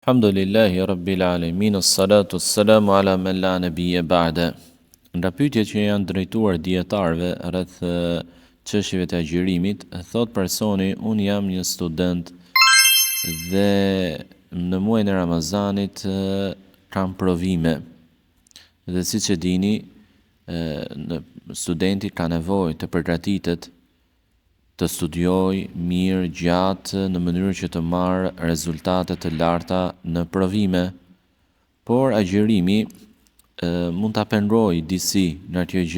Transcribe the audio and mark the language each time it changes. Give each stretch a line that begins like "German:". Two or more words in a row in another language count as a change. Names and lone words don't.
Arabic: الحمد لله رب العالمين، الصلاة السلام على من لا نبي بعده.
Albanian: Nga pyetjet që janë drejtuar dietarëve rreth çështjeve të agjërimit, thot personi, un jam një student dhe në muajin e Ramazanit kam provime. Dhe siç e dini, studenti ka nevojë të përgatitet, të studioj mirë gjatë në mënyrë që të marrë rezultate të larta në provime, por agjërimi mund ta penrojë disi në atë gjë.